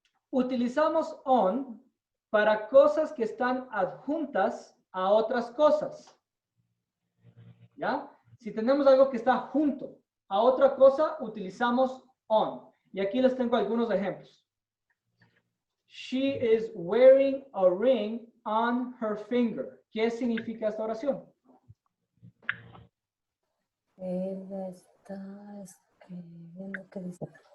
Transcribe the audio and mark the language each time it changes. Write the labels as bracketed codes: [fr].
[es] Utilizamos on para cosas que están adjuntas a otras cosas. ¿Ya? Si tenemos algo que está junto a otra cosa, utilizamos on. Y aquí les tengo algunos ejemplos. [en] She is wearing a ring on her finger. [es] ¿Qué significa esta oración? Ella está escribiendo, ¿qué dice?